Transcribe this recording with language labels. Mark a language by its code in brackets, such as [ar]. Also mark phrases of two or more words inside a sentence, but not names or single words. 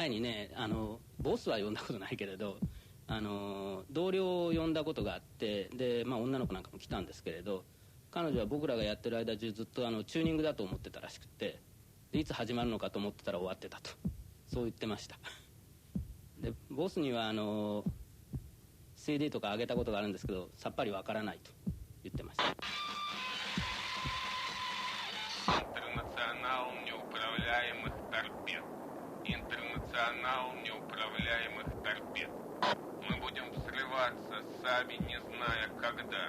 [ja] 前にね、ボスは呼んだことないけれど、同僚を呼んだことがあって、で、まあ、女の子なんかも来たんですけれど、彼女は僕らがやってる間中ずっとチューニングだと思ってたらしくて、でいつ始まるのかと思ってたら終わってたと、そう言ってました。でボスにはCD とか上げたことがあるんですけど、さっぱりわからないと言ってました。 [ru] Интернационал неуправляемых торпед. Интернационал неуправляемых торпед. Мы будем взрываться, сами не зная когда.